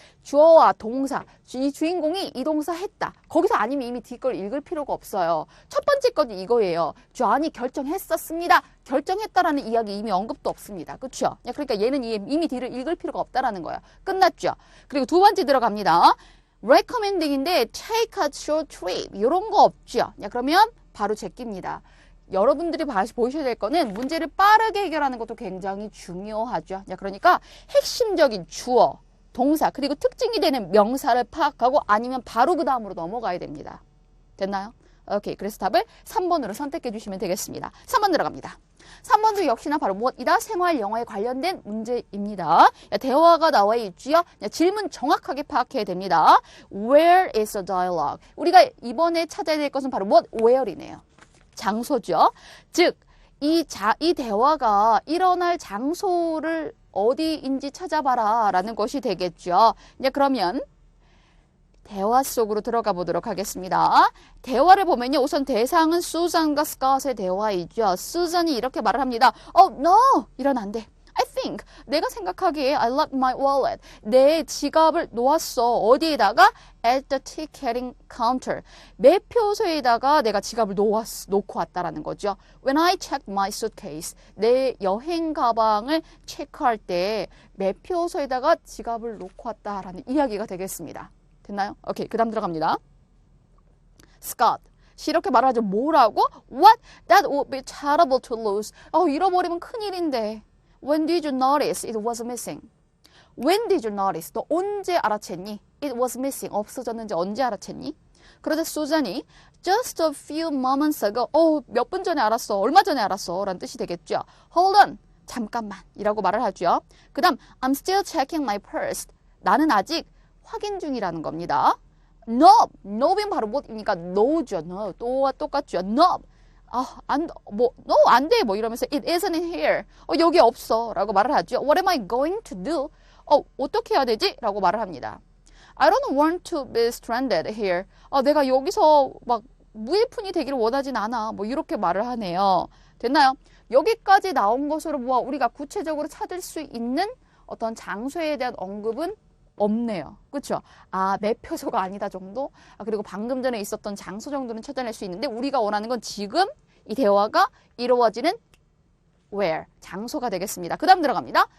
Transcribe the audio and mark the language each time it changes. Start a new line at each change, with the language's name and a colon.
Korean: 주어와 동사, 이 주인공이 이 동사 했다. 거기서 아니면 이미 뒷걸 읽을 필요가 없어요. 첫 번째 건 이거예요. 존이 결정했었습니다. 결정했다라는 이야기 이미 언급도 없습니다. 그렇죠? 그러니까 얘는 이미 뒤를 읽을 필요가 없다라는 거야. 끝났죠? 그리고 두 번째 들어갑니다. recommending인데
English: take a short trip
Korean: 이런 거 없죠? 그러면 바로 제끼입니다. 여러분들이 보셔야 될 거는 문제를 빠르게 해결하는 것도 굉장히 중요하죠. 그러니까 핵심적인 주어, 동사, 그리고 특징이 되는 명사를 파악하고 아니면 바로 그 다음으로 넘어가야 됩니다. 됐나요? 오케이. 그래서 답을 3번으로 선택해 주시면 되겠습니다. 3번 들어갑니다. 3번도 역시나 바로 무엇이다? 생활 영어에 관련된 문제입니다. 대화가 나와 있지요. 질문 정확하게 파악해야 됩니다.
English: Where is the dialogue?
Korean: 우리가 이번에 찾아야 될 것은 바로 무엇? Where이네요. 장소죠. 즉, 이 대화가 일어날 장소를 어디인지 찾아봐라 라는 것이 되겠죠. 그러면 대화 속으로 들어가 보도록 하겠습니다. 대화를 보면요. 우선 대상은 수잔과 스캇의 대화이죠. 수잔이 이렇게 말을 합니다.
English: Oh, no!
Korean: 이런 안 돼.
English: I think.
Korean: 내가 생각하기에
English: I left my wallet.
Korean: 내 지갑을 놓았어. 어디에다가?
English: At the ticketing counter.
Korean: 매표소에다가 내가 지갑을 놓고 왔다라는 거죠.
English: When I checked my suitcase.
Korean: 내 여행 가방을 체크할 때 매표소에다가 지갑을 놓고 왔다라는 이야기가 되겠습니다. 됐나요? 오케이. 그 다음 들어갑니다. Scott. 이렇게 말하죠. 뭐라고? What?
English: That would be terrible to lose.
Korean: 잃어버리면 큰일인데.
English: When did you notice it was missing? When did you notice?
Korean: 너 언제 알아챘니?
English: It was missing.
Korean: 없어졌는지 언제 알아챘니?
English: 그러자 수잔이 just a few moments ago.
Korean: 몇 분 전에 알았어. 얼마 전에 알았어. 라는 뜻이 되겠죠.
English: Hold on.
Korean: 잠깐만. 이라고 말을 하죠. 그 다음
English: I'm still checking my purse.
Korean: 나는 아직 확인 중이라는 겁니다. No. No는 바로 뭐입니까? No죠. No. 또와 똑같죠. No. no, 안 돼.
English: 이러면서 it isn't here.
Korean: 여기 없어. 라고 말을 하죠.
English: What am I going to do?
Korean: 어떻게 해야 되지? 라고 말을 합니다.
English: I don't want to be stranded here.
Korean: 내가 여기서 막 무일푼이 되기를 원하진 않아. 이렇게 말을 하네요. 됐나요? 여기까지 나온 것으로 우리가 구체적으로 찾을 수 있는 어떤 장소에 대한 언급은 없네요. 그렇죠? 매표소가 아니다 정도? 그리고 방금 전에 있었던 장소 정도는 찾아낼 수 있는데 우리가 원하는 건 지금 이 대화가 이루어지는 where, 장소가 되겠습니다. 그 다음 들어갑니다.